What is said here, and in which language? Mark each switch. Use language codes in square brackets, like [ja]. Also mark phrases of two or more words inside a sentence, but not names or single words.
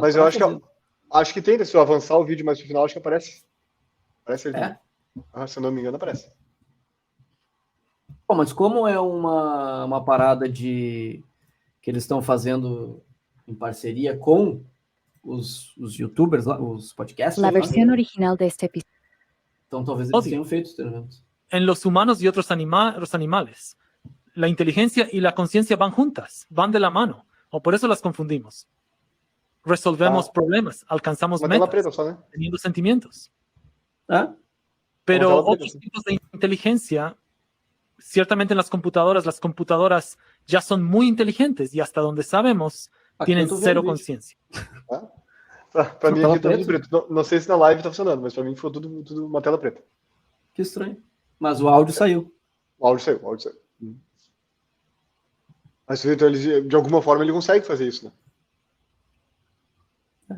[pt] Mas eu acho que tem, se eu avançar o vídeo mais pro final, acho que aparece. Aparece ele. Se eu não me engano, aparece. Bom, mas como é uma parada que eles estão fazendo em parceria com os youtubers, os podcasts. [es] La versión original de este episodio. [pt] Então talvez eles tenham feito treinamentos. [es] En los humanos y otros animales. La inteligencia y la conciencia van juntas, van de la mano, o por eso las confundimos. Resolvemos problemas, alcanzamos metas, teniendo sentimientos. Pero otros tipos de inteligencia, ciertamente en las computadoras ya son muy inteligentes y hasta donde sabemos tienen cero conciencia. [pt] Para mim aqui tá tudo preto. Não sei se na live tá funcionando, mas para mim foi tudo uma tela preta. Que estranho. Mas o áudio saiu. O áudio saiu. Mas então, de alguma forma ele consegue fazer isso, né?